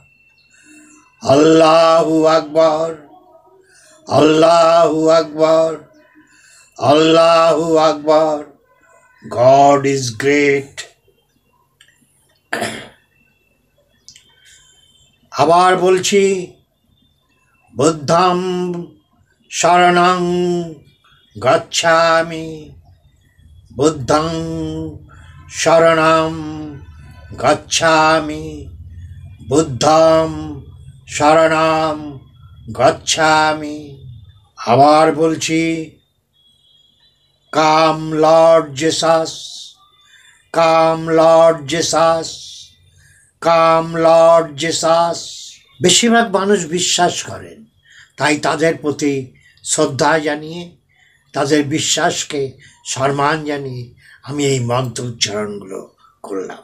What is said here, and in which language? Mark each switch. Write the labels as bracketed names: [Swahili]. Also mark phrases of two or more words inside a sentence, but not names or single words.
[Arabic] الله أكبر، الله أكبر، الله أكبر. [English] God is great. [Bangla] আবার বলছি [Pali] বুদ্ধং শরণং গচ্ছামি, বুদ্ধং শরণং গচ্ছামি, বুদ্ধং শরণং গচ্ছামি। [Bangla] আবার বলছি [English] Come Lord Jesus, Come Lord Jesus, Come Lord Jesus. [Bangla] বেশিরভাগ মানুষ বিশ্বাস করেন, তাই তাদের প্রতি শ্রদ্ধা জানিয়ে, তাদের বিশ্বাসকে সম্মান জানিয়ে আমি এই মন্ত্র উচ্চারণগুলো করলাম।